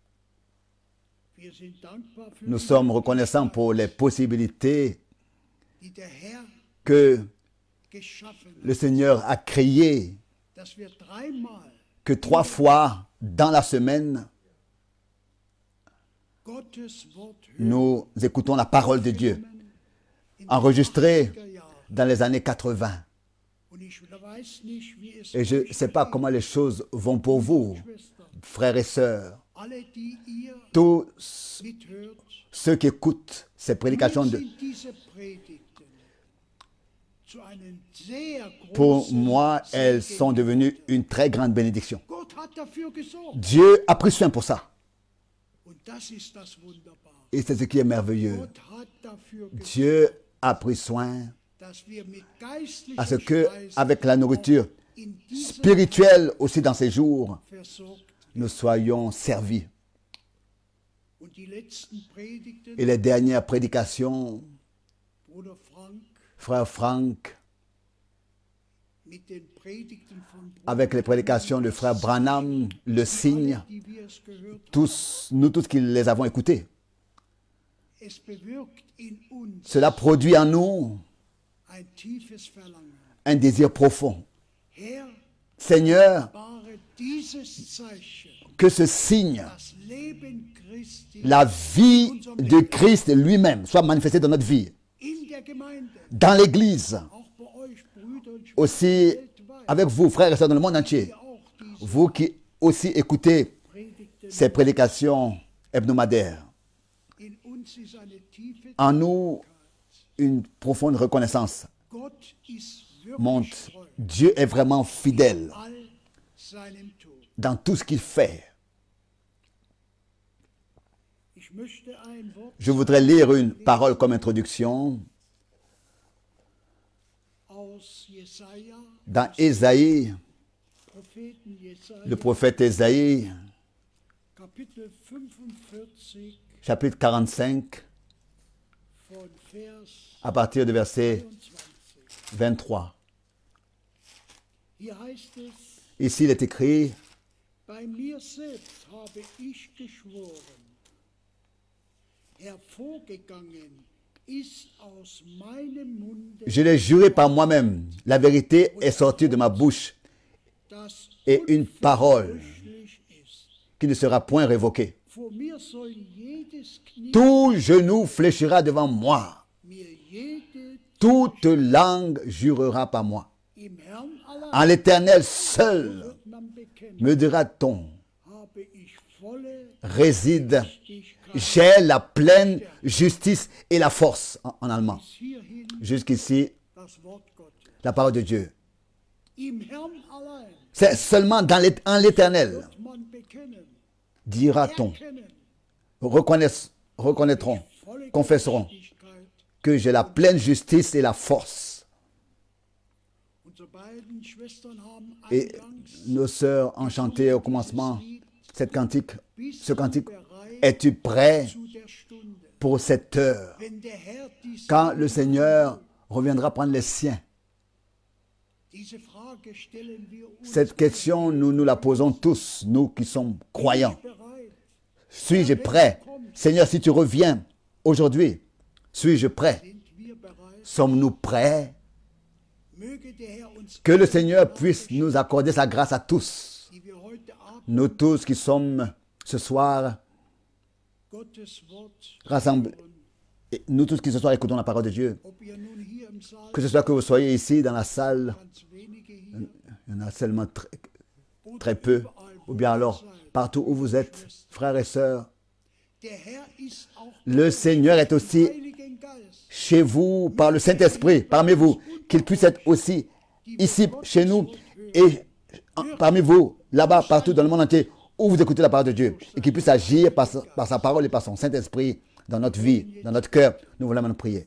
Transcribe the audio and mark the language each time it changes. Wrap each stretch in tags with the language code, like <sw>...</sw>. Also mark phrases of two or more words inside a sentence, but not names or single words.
<fr>Nous sommes reconnaissants pour les possibilités que le Seigneur a créées, que 3 fois dans la semaine, nous écoutons la parole de Dieu, enregistrée dans les années 80. Et je ne sais pas comment les choses vont pour vous, frères et sœurs, tous</fr> <de>mithört,</de> <fr>ceux qui écoutent ces prédications,</fr> <de>sind diese Predigten zu einem sehr</de> <fr>pour</fr> <de>großen</de> <fr>moi, elles</fr> <de>Segen.</de> <fr>sont devenues une très grande bénédiction.</fr> <de>Gott hat dafür gesorgt.</de> <fr>Dieu a pris soin pour ça.</fr> <de>Und das ist das Wunderbare.</de> <fr>Et c'est ce qui est merveilleux.</fr> <de>Gott hat dafür gesorgt,</de> <fr>Dieu a pris soin</fr> <de>dass wir mit geistlicher</de> <fr>à ce que,</fr> <de>Speise</de> <fr>avec la nourriture</fr> <de>in dieser</de> <fr>spirituelle aussi dans ces jours,</fr> <de>versorgt.</de> <fr>nous soyons servis.</fr> <de>Und die letzten Predigten,</de> <fr>Et les dernières prédications,</fr> <de>Bruder Frank,</de> <fr>frère Frank,</fr> <de>mit den Predigten von Bruder</de> <fr>avec les prédications de frère Branham, le signe,</fr> <de>alle, die wir es gehört haben,</de> <fr>tous, nous tous qui les avons écoutés,</fr> <de>es bewirkt in uns</de> <fr>cela produit en nous</fr> <de>ein tiefes Verlangen.</de> <fr>un désir profond.</fr> <de>Herr,</de> <fr>Seigneur,</fr> <de>wahre dieses Zeichen,</de> <fr>que ce signe,</fr> <de>das Leben Christi</de> <fr>la vie de Christ lui-même, soit manifesté dans notre vie,</fr> <de>in der Gemeinde,</de> <fr>dans l'Église,</fr> <de>auch bei euch Brüder und Schwestern</de> <fr>aussi</fr> <de>weltweit,</de> <fr>avec vous, frères et sœurs dans le monde entier,</fr> <de>die auch diese</de> <fr>vous qui aussi écoutez</fr> <de>Predigten,</de> <fr>ces prédications hebdomadaires.</fr> <de>in uns ist eine tiefe</de> <fr>En nous, une profonde reconnaissance</fr> <de>Gott ist wirklich</de> <fr>monte.</fr> <de>treu</de> <fr>Dieu est vraiment fidèle</fr> <de>all seinem Tun.</de> <fr>dans tout ce qu'il fait.</fr> <de>Ich möchte ein Wort</de> <fr>Je voudrais lire une parole comme introduction</fr> <de>aus Jesaja,</de> <fr>dans Ésaïe,</fr> <de>Propheten Jesaja,</de> <fr>le prophète Ésaïe,</fr> <de>Kapitel 45</de> <fr>chapitre 45,</fr> <de>von Vers</de> <fr>à partir du verset</fr> <de>23.</de> <fr>23.</fr> <de>Hier heißt es,</de> <fr>Ici, il est écrit,</fr> <de>bei mir selbst habe ich geschworen, hervorgegangen ist aus meinem Munde</de> <fr>je l'ai juré par moi-même, la vérité est sortie de ma bouche</fr> <de>das</de> <fr>et une parole</fr> <de>unverbrüchlich ist.</de> <fr>qui ne sera point révoquée.</fr> <de>Vor mir soll jedes Knie,</de> <fr>Tout genou fléchira devant moi,</fr> <de>mir jede</de> <fr>toute langue jurera par moi.</fr> <de>im Herrn allein</de> <fr>En l'Éternel seul,</fr> <de>wird man bekennen,</de> <fr>me dira-t-on,</fr> <de>habe ich volle</de> <fr>réside,</fr> <de>Gerechtigkeit</de> <fr>j'ai la pleine justice et la force, en allemand.</fr> <de>bis hierhin</de> <fr>Jusqu'ici,</fr> <de>das Wort Gottes.</de> <fr>la parole de Dieu.</fr> <de>Im Herrn allein</de> <fr>C'est seulement en l'Éternel,</fr> <de>wird man bekennen,</de> <fr>dira-t-on,</fr> <de>erkennen,</de> <fr>reconnaîtront,</fr> <de>volle</de> <fr>confesseront</fr> <de>Gerechtigkeit.</de> <fr>que j'ai la pleine justice et la force.</fr> <de>Unsere beiden Schwestern haben</de> <fr>Et</fr> <de>eingangs</de> <fr>nos sœurs ont chanté au commencement cette cantique,</fr> <de>bist</de> <fr>ce</fr> <de>du</de> <fr>cantique.</fr> <de>bereit</de> <fr>Es-tu prêt</fr> <de>zu der Stunde,</de> <fr>pour cette heure,</fr> <de>wenn der Herr die</de> <fr>quand le</fr> <de>Seelen</de> <fr>Seigneur reviendra prendre les siens?</fr> <de>Diese Frage stellen wir uns.</de> <fr>Cette question, nous nous la posons tous, nous qui sommes croyants.</fr> <de>Bereit,</de> <fr>Suis-je prêt? Seigneur, si tu reviens aujourd'hui, suis-je prêt?</fr> <de>sind wir bereit?</de> <fr>Sommes-nous prêts?</fr> <de>Möge der Herr uns,</de> <fr>Que le Seigneur puisse nous accorder sa grâce à tous.</fr> <de>die wir heute Abend</de> <fr>Nous tous qui sommes ce soir</fr> <de>Gottes Wort</de> <fr>rassemblés, et nous tous qui ce soir écoutons la parole de Dieu,</fr> <de>ob ihr nun hier im Saal,</de> <fr>que ce soit que vous soyez ici dans la salle,</fr> <de>ganz wenige hier,</de> <fr>il y en a seulement</fr> <de>oder</de> <fr>très peu,</fr> <de>überall, wo</de> <fr>ou bien</fr> <de>ihr</de> <fr>alors</fr> <de>seid.</de> <fr>partout où vous êtes, frères et sœurs,</fr> <de>Der Herr ist auch</de> <fr>le Seigneur est aussi</fr> <de>Heiligen Geist.</de> <fr>chez vous par le Saint-Esprit, parmi vous, qu'il puisse être aussi ici chez nous et parmi vous, là-bas, partout dans le monde entier, où vous écoutez la parole de Dieu, et qu'il puisse agir par sa parole et par son Saint-Esprit dans notre vie, dans notre cœur. Nous voulons maintenant prier.</fr>